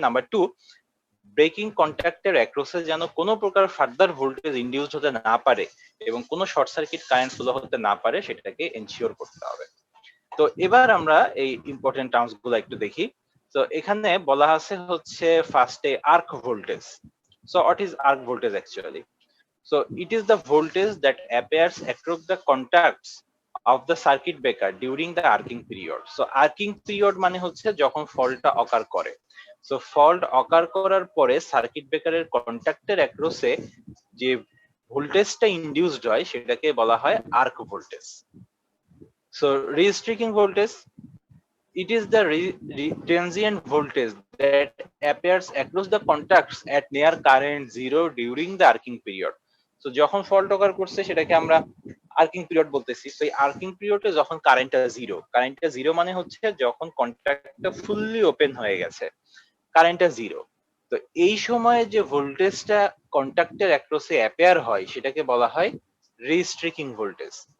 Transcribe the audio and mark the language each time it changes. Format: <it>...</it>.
<bn>Number two, breaking কন্ট্যাক্টের অ্যাক্রসে যেন কোনো প্রকার ফার্দার ভোল্টেজ ইনডিউস হতে না পারে এবং কোনো শর্ট সার্কিট কারেন্ট ফ্লো হতে না পারে, সেটাকে এনশিওর করতে হবে। তো এবার আমরা এই ইম্পর্টেন্ট টার্মস গুলো একটু দেখি। তো এখানে বলা আছে হচ্ছে ফার্স্টে arc voltage.</bn> <en>So what is arc voltage actually? So it is the voltage that appears across the contacts of the circuit breaker during the arcing period.</en> <bn>So arcing period মানে হচ্ছে যখন ফল্টটা অকার করে। So ফল্ট অকার করার পরে circuit ব্রেকারের কন্ট্যাক্টের অ্যাক্রসে যে ভোল্টেজটা induced হয় সেটাকে বলা হয় arc voltage.</bn> <en>So restricting voltage, it is the transient voltage that appears across the contacts at near current zero during the arcing period.</en> <bn>So যখন ফল্ট অকার করছে সেটাকে আমরা আর্কিং পিরিয়ড বলতেছি। তো এই আর্কিং পিরিয়ডে যখন কারেন্টটা জিরো মানে হচ্ছে যখন কন্ট্যাক্টটা ফুললি ওপেন হয়ে গেছে, কারেন্টটা জিরো। তো এই সময়ে যে ভোল্টেজটা কন্ট্যাক্টের অ্যাক্রসে অ্যাপেয়ার হয় সেটাকে বলা হয় রিস্ট্রিকিং ভোল্টেজ।</bn>